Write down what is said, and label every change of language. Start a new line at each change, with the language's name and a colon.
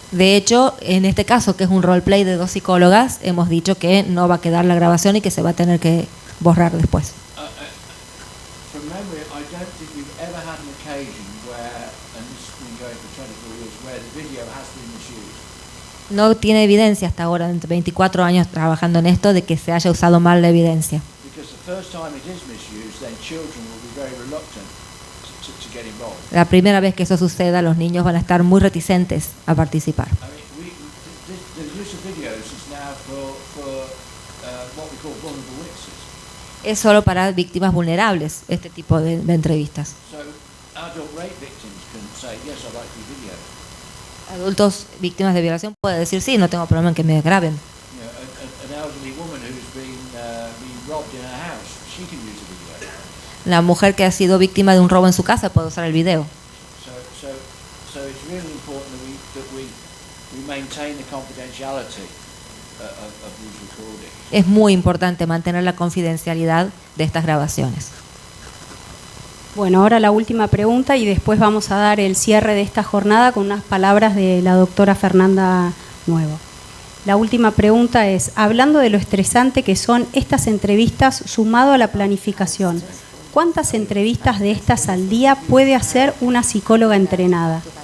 Spanish: De hecho, en este caso, que es un roleplay de 2 psicólogas, hemos dicho que no va a quedar la grabación y que se va a tener que borrar después.
English: From memory, I don't think we've ever had an occasion where, and this has been going for 24 years, where the video has been misused.
Spanish: No tiene evidencia hasta ahora, entre 24 años trabajando en esto, de que se haya usado mal la evidencia.
English: Because the first time it is misused, then children will be very reluctant to get involved.
Spanish: La primera vez que eso suceda, los niños van a estar muy reticentes a participar.
English: I mean, the use of videos is now for what we call vulnerable witnesses.
Spanish: Es solo para víctimas vulnerables este tipo de entrevistas.
English: So adult rape victims can say, yes, I'd like to be videoed.
Spanish: Adultos víctimas de violación pueden decir, sí, no tengo problema en que me graben.
English: An elderly woman who's been robbed in her house, she can use a video.
Spanish: La mujer que ha sido víctima de un robo en su casa puede usar el video.
English: So it's really important that we maintain the confidentiality of these recordings.
Spanish: Es muy importante mantener la confidencialidad de estas grabaciones. Bueno, ahora la última pregunta y después vamos a dar el cierre de esta jornada con unas palabras de la doctora Fernanda Nuevo. La última pregunta es, hablando de lo estresante que son estas entrevistas sumado a la planificación, ¿cuántas entrevistas de estas al día puede hacer una psicóloga entrenada?